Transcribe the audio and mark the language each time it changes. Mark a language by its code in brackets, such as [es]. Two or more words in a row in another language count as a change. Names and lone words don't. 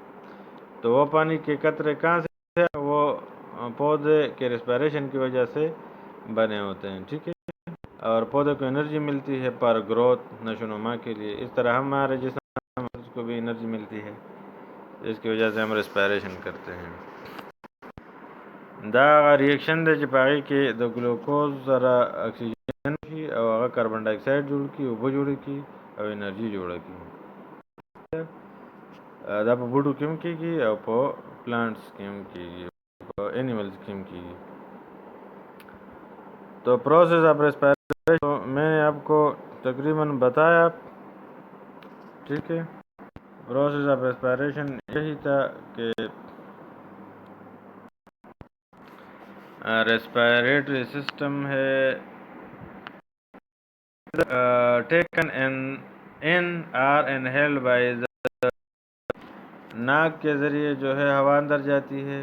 [ur] تو وہ پانی کے قطرے کہاں سے ہیں؟ وہ پودے کے ریسپائریشن کی وجہ سے بنے ہوتے ہیں، ٹھیک ہے. اور پودے کو انرجی ملتی ہے پر گروتھ، نشو و نما کے لیے. اس طرح ہمارے جسم کو بھی انرجی ملتی ہے، اس کی وجہ سے ہم ریسپائریشن کرتے ہیں. [ps] دا ریئیکشن دے چې په هغې کې د ګلوکوز سره اکسیجن شي او هغه کاربن ډای اکسایډ جوړ کړي، اوبه جوړې کړي او انرژي جوړه کړي. دا په بوټو کې هم کېږي او په پلانټس کې هم کېږي، په اینیملز کې هم کېږي. [ur] تو [en] process of respiration [ur] میں نے آپ کو تقریباً بتایا، ٹھیک ہے. [en] process of respiration [ur] یہی تھا کہ [en] respiratory system ہے taken in or inhaled by [ur] ناک کے ذریعے جو ہے ہوا اندر جاتی ہے.